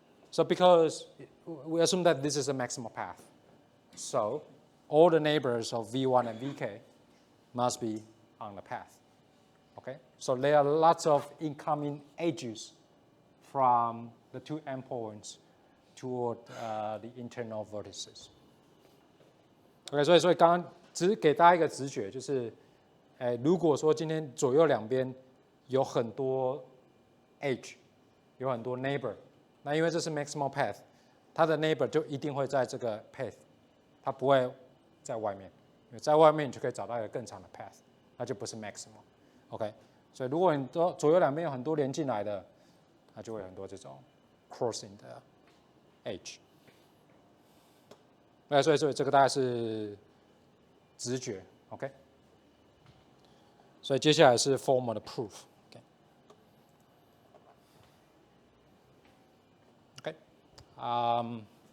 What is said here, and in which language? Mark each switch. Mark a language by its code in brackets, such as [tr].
[en] So because we assume that this is a maximal path, so all the neighbors of V1 and Vk must be on the path. Okay? So there are lots of incoming edges from the two endpoints toward the internal vertices. [zh] OK， 所以刚刚只是给大家一个直觉，就是，如果说今天左右两边有很多 edge， 有很多 neighbor， 那因为这是 maximal path， 它的 neighbor 就一定会在这个 path， 它不会在外面，因为在外面你就可以找到一个更长的 path， 那就不是 maximal。 OK， 所以如果你左右两边有很多连进来的，那就会有很多这种 crossing 的 edge。所以这个大概是直觉 ，OK。所以接下来是 formal 的 proof。OK，